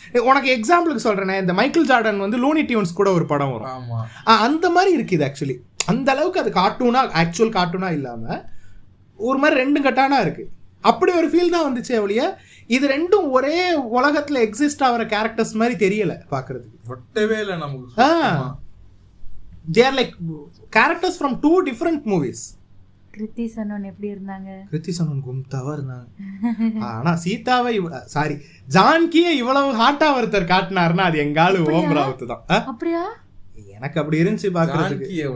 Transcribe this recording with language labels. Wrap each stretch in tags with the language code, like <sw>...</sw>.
<ta>உனக்கு எக்ஸாம்பிளுக்கு சொல்றேனே, இந்த மைக்கேல் ஜார்டன் வந்து லூனி டியூன்ஸ் கூட ஒரு படம் வரும், அந்த மாதிரி இருக்கு இது ஆக்சுவலி. அந்த அளவுக்கு அது கார்ட்டூனா, ஆக்சுவல் கார்ட்டூனா இல்லாம ஒரு மாதிரி ரெண்டு கட்டானா இருக்கு. அப்படி ஒரு ஃபீல் தான் வந்துச்சு ஒழிய இது ரெண்டும் ஒரே உலகத்துல எக்ஸிஸ்ட் ஆகிற கேரக்டர்ஸ் மாதிரி தெரியல பாக்குறதுக்கு. ஒட்டவே இல்லை நமக்கு.</ta> <en>they are like characters from 2 different movies.</en> <ta>Kriti Sanon எப்படி இருந்தாங்க? கிருத்தி சனோன் கும்தாவா இருந்தாங்க. ஆனா சீதாவை சாரி ஜான்கியை இவ்வளவு ஹாட்டா ஒருத்தர் காட்டினாருன்னா அது எங்காலு ஓம் ராவத் தான். அப்படியா? எனக்கு அப்படி இருந்துச்சு பாக்குறதுக்கு.</ta>